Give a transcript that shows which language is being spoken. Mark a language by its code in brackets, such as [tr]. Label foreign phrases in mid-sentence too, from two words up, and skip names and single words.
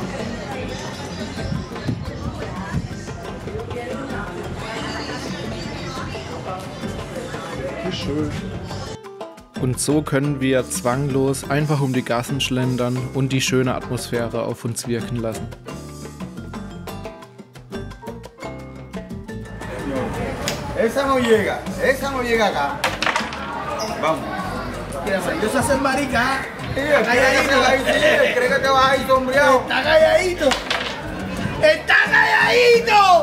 [de] Wie schön. Und so können wir zwanglos einfach um die Gassen schlendern und die schöne Atmosphäre auf uns wirken lassen. [es] Esa no llega acá. Vamos. Mira, ellos se hacen marica. Está calladito. ¿Crees que te vas a ir sombreado? Está calladito. Está calladito.